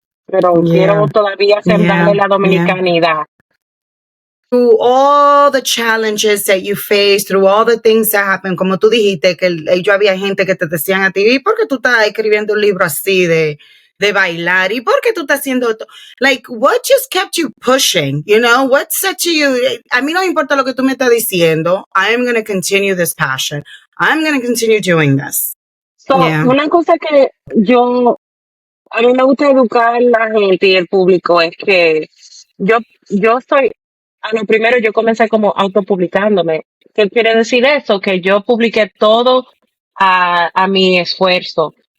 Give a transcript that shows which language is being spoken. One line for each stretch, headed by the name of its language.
Spanish: Pero quiero todavía sembrarle la dominicanidad.
English: Through all the challenges that you face, through all the things that happen,
Spanish: como tú dijiste, que yo había gente que te decían a ti, ¿y por qué tú estás escribiendo un libro así de bailar? ¿Y por qué tú estás haciendo esto?
English: Like, what just kept you pushing? What said to you,
Spanish: a mí no importa lo que tú me estás diciendo,
English: I am going to continue this passion. I'm going to continue doing this.
Spanish: So, una cosa que a mí me gusta educar a la gente y el público es que yo soy, a lo primero yo comencé como autopublicándome. ¿Qué quiere decir eso? Que yo publiqué todo a mi esfuerzo.